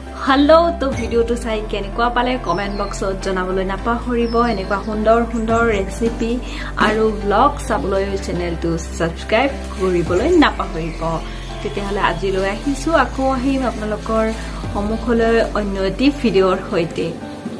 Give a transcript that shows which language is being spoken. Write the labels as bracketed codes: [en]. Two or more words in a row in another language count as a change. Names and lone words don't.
[as] হেলো তো ভিডিঅ' টো চাই কেনেকুৱা পালে [en] comment boxত [as] জনাবলৈ নাপাহৰিব এনেকুৱা সুন্দৰ সুন্দৰ ৰেচিপি আৰু ভ্লগ চাবলৈ চেনেলটো চাবস্ক্ৰাইব কৰিবলৈ নাপাহৰিব তেতিয়াহ'লে আজিলৈ আহিছো আকৌ আহিम আপোনালোকৰ সমুখলৈ অন্য এটি ভিডিওৰ হৈতে